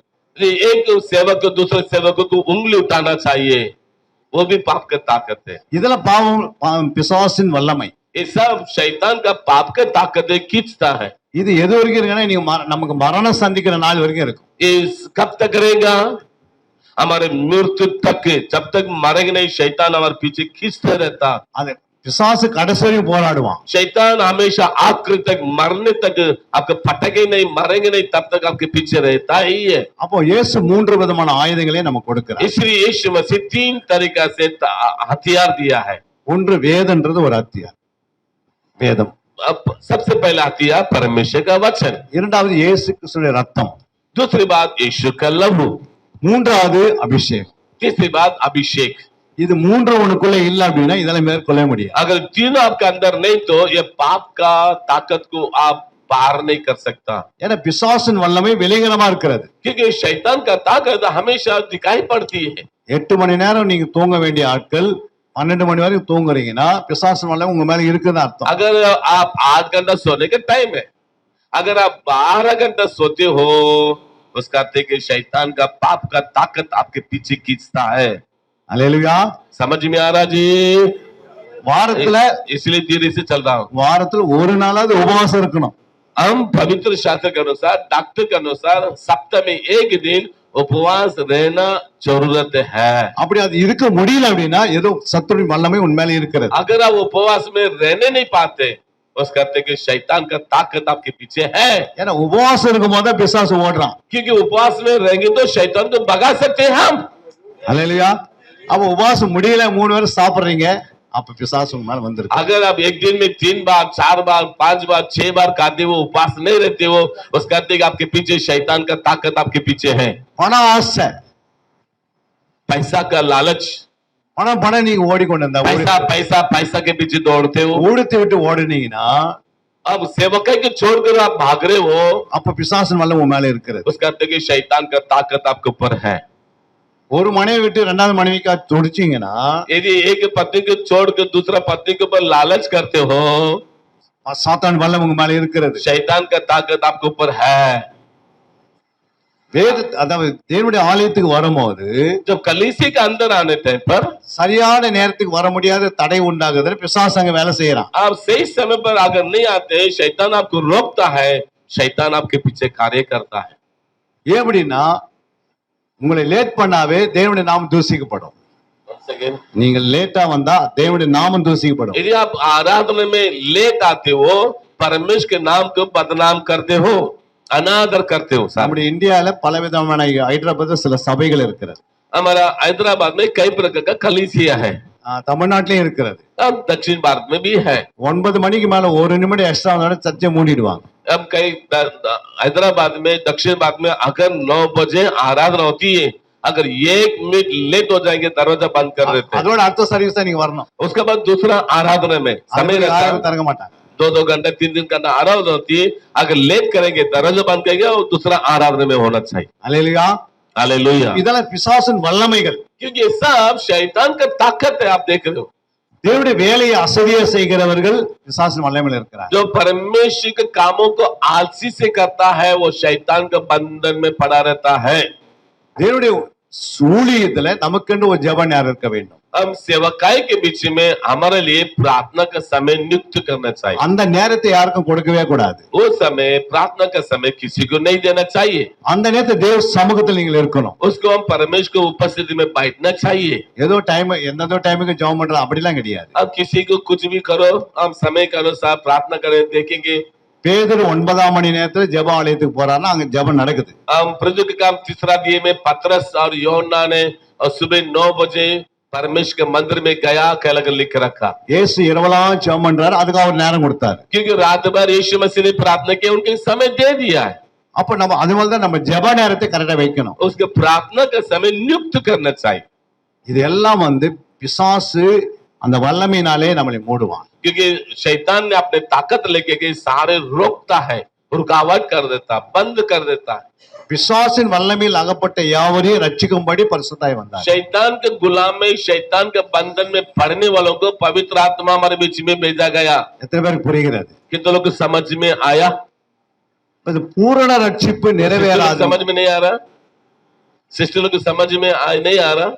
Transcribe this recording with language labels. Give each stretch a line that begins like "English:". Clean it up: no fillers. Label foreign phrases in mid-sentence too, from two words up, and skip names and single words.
Hindi: एक सेवक को दूसरे सेवक को उंगली उठाना चाहिए, वो भी पाप का ताकत है।
Tamil: இதெல்லாம் பாவம், பிசாசின் வல்லமை.
Hindi: ये सब शैतान का पाप का ताकत है, खींचता है।
Tamil: இது எது வரைக்கும் இருக்குன்னா நீங்க நமக்கு மரணம் சந்திக்கிற நாள் வரைக்கும் இருக்கும்.
Hindi: इस कब तक रहेगा? हमारे मृत्यु तक, जब तक मरेंगे नहीं शैतान हमारे पीछे खींचते रहता।
Tamil: அது பிசாசு கடைசி வரைக்கும் போராடுவான்.
Hindi: शैतान हमेशा आखिर तक, मरने तक आपको पटके नहीं, मरेंगे नहीं, तब तक आपके पीछे रहता ही है।
Tamil: அப்போ இயேசு 3 விதமான ஆயுதங்களை நமக்கு கொடுக்கிறார்.
Hindi: इसलिए यीशु मसीह 3 तरीका से हथियार दिया है।
Tamil: ஒன்று வேதம்ன்றது ஒரு ஹத்தியார், வேதம்.
Hindi: अब सबसे पहला हथियार परमेश्वर का वचन,
Tamil: இரண்டாவது இயேசு கிறிஸ்துவின் ரத்தம்,
Hindi: दूसरी बात यीशु का लहू,
Tamil: மூன்றாவது அபிஷேகம்.
Hindi: तीसरी बात अभिषेक।
Tamil: இது மூன்று உனக்குள்ள இல்ல அப்படின்னா இதெல்லாம் மேற்கொள்ள முடியாது.
Hindi: अगर तीनों आपके अंदर नहीं तो ये पाप का ताकत को आप पार नहीं कर सकता।
Tamil: ஏன்னா பிசாசின் வல்லமை விலைகரமா இருக்கிறது.
Hindi: क्योंकि शैतान का ताकत हमेशा दिखाई पड़ती है।
Tamil: 8 மணி நேரம் நீங்க தூங்க வேண்டிய ஆட்கள் 12 மணி வரைக்கும் தூங்குறீங்கன்னா பிசாசின் வல்லமை உங்க மேல இருக்குன்னு அர்த்தம்.
Hindi: अगर आप 8 घंटा सोने का टाइम है, अगर आप 12 घंटा सोते हो, उसका अर्थ है कि शैतान का पाप का ताकत आपके पीछे खींचता है।
Tamil: அல்லேலூயா.
Hindi: समझ में आ रहा जी?
Tamil: வாரத்துல
Hindi: इसलिए धीरे से चल रहा हूँ।
Tamil: வாரத்துல ஒரு நாளாவது உபவாசம் இருக்கணும்.
Hindi: हम पवित्र शास्त्र के अनुसार, डॉक्टर के अनुसार सप्ताह में एक दिन उपवास रहना जरूरत है।
Tamil: அப்படி அது இருக்க முடியல அப்படின்னா ஏதோ சத்துருவின் வல்லமை உன் மேல இருக்கிறது.
Hindi: अगर आप उपवास में रहने नहीं पाते, उसका अर्थ है कि शैतान का ताकत आपके पीछे है।
Tamil: ஏன்னா உபவாசம் இருக்கும் போது தான் பிசாசு ஓடுறான்.
Hindi: क्योंकि उपवास में रहेंगे तो शैतान को भगा सकते हैं हम।
Tamil: அல்லேலூயா. அப்ப உபவாசம் முடியல, 3 பேர் சாப்பிடுறீங்க, அப்ப பிசாசு உங்க மேல வந்திருக்கு.
Hindi: अगर आप एक दिन में 3 बार, 4 बार, 5 बार, 6 बार खाते हो, उपवास नहीं रहते हो, उसका अर्थ है कि आपके पीछे शैतान का ताकत आपके पीछे है।
Tamil: பண ஆசை,
Hindi: पैसा का लालच,
Tamil: பணம் நீங்க ஓடிக்கொண்டு இருந்தா
Hindi: पैसा पैसा पैसा के पीछे दौड़ते हो।
Tamil: ஊடத்தை விட்டு ஓடுனீங்கன்னா
Hindi: अब सेवक के छोड़कर आप भाग रहे हो,
Tamil: அப்ப பிசாசின் வல்லமை உன் மேல இருக்கிறது.
Hindi: उसका अर्थ है कि शैतान का ताकत आपके ऊपर है।
Tamil: ஒரு மனைவி விட்டு ரெண்டாவது மனைவிக்கா துடிச்சீங்கன்னா
Hindi: यदि एक पत्नी को छोड़ के दूसरा पत्नी के ऊपर लालच करते हो,
Tamil: சாத்தான் வல்லம் உங்க மேல இருக்கிறது.
Hindi: शैतान का ताकत आपके ऊपर है।
Tamil: அதாவது தேவனுடைய ஆலயத்துக்கு வரும்போது
Hindi: जब कलीसिया के अंदर आने टाइम पर
Tamil: சரியான நேரத்துக்கு வர முடியாத தடை உண்டாகுது. பிசாசு அங்க வேலை செய்யறான்.
Hindi: आप सही समय पर अगर नहीं आते, शैतान आपको रोकता है, शैतान आपके पीछे कार्य करता है।
Tamil: எப்படின்னா உங்களை லேட் பண்ணாவே தேவனுடைய நாமம் தூசிக்கப்படும்.
English: Once again,
Tamil: நீங்கள் லேட்டா வந்தா தேவனுடைய நாமம் தூசிக்கப்படும்.
Hindi: यदि आप आराधना में लेट आते हो, परमेश्वर के नाम को बदनाम करते हो, अनादर करते हो। साहब,
Tamil: நம்முடைய இந்தியால பலவிதமான ஹைதராபாத்ல சில சபைகள் இருக்கிறது.
Hindi: हमारा हैदराबाद में कई प्रकार का कलीसिया है,
Tamil: தமிழ்நாட்டிலயும் இருக்கிறது.
Hindi: अब दक्षिण भारत में भी है।
Tamil: 9 மணிக்கு மேல ஒரு நிமிடம் எக்ஸ்ட்ரா வந்தாலும் சர்ச்சை மூடிடுவாங்க.
Hindi: अब कई हैदराबाद में, दक्षिण भारत में अगर 9 बजे आराधना होती है, अगर 1 मिनट लेट हो जाएंगे दरवाजा बंद कर देते हैं।
Tamil: அதோட அடுத்த சர்வீஸ் நீங்க வரணும்.
Hindi: उसके बाद दूसरा आराधना में समय
Tamil: அதுக்கு
Hindi: रहता
Tamil: யாரும்
Hindi: है,
Tamil: தரங்க மாட்டாங்க.
Hindi: 2-2 घंटा 3-3 घंटा आराधना होती है। अगर लेट करेंगे, दरवाजा बंद करेंगे, और दूसरा आराधना में होना चाहिए।
Tamil: அல்லேலூயா.
Hindi: हालेलुया।
Tamil: இதெல்லாம் பிசாசின் வல்லமைகள்.
Hindi: क्योंकि ये सब शैतान का ताकत है। आप देख रहे हो,
Tamil: தேவனுடைய வேலையை அசதியா செய்கிறவர்கள் பிசாசின் வல்லமையில் இருக்கிறார்.
Hindi: जो परमेश्वर के कामों को आलसी से करता है, वो शैतान के बंधन में पड़ा रहता है।
Tamil: தேவனுடைய ஊழியத்துல நமக்கென்று ஒரு ஜெப நேரம் இருக்க வேண்டும்.
Hindi: हम सेवकाई के बीच में हमारे लिए प्रार्थना का समय नियुक्त करना चाहिए।
Tamil: அந்த நேரத்தை யாருக்கும் கொடுக்கவே கூடாது.
Hindi: वो समय, प्रार्थना का समय किसी को नहीं देना चाहिए।
Tamil: அந்த நேரத்தை தேவ சமூகத்தில் நீங்கள் இருக்கணும்.
Hindi: उसको हम परमेश्वर की उपस्थिति में बैठना चाहिए।
Tamil: ஏதோ டைம் எந்ததோ டைமுக்கு ஜெபம் பண்றது அப்படிலாம் கிடையாது.
Hindi: अब किसी को कुछ भी करो, हम समय के अनुसार प्रार्थना करें, देखेंगे।
Tamil: பேதுரு 9ஆம் மணி நேரத்துல ஜெப ஆலயத்துக்கு போறாருன்னா அங்க ஜெபம் நடக்குது.
Hindi: हम प्रभु के काम तीसरा दिए में पतरस और यूहन्ना ने और सुबह 9 बजे परमेश्वर के मंदिर में गया, कहकर लिख रखा।
Tamil: இயேசு இரவலாம் ஜெபம் பண்றாரு, அதுக்கு அவர் நேரம் கொடுத்தாரு.
Hindi: क्योंकि रात भर यीशु मसीह ने प्रार्थना की, उनके समय दे दिया है।
Tamil: அப்ப நம்ம அதுமாதிரி தான் நம்ம ஜெப நேரத்தை கரெக்டா வைக்கணும்.
Hindi: उसके प्रार्थना का समय नियुक्त करना चाहिए।
Tamil: இது எல்லாம் பிசாசு அந்த வல்லமையினாலே நம்மளை மூடுவான்.
Hindi: क्योंकि शैतान ने अपने ताकत लेके के सारे रोकता है, रुकावट कर देता, बंद कर देता है।
Tamil: பிசாசின் வல்லமையில் அகப்பட்ட யாவரையும் ரட்சிக்கும்படி பரிசுத்தாய் வந்தார்.
Hindi: शैतान के गुलाम में, शैतान के बंधन में पड़ने वालों को पवित्र आत्मा हमारे बीच में भेजा गया।
Tamil: எத்தனை பேருக்கு புரிகிறது?
Hindi: कितने लोग को समझ में आया?
Tamil: இது பூரண ரட்சிப்பு நிறைவேறாது.
Hindi: समझ में नहीं आ रहा? सिस्टर लोग को समझ में नहीं आ रहा?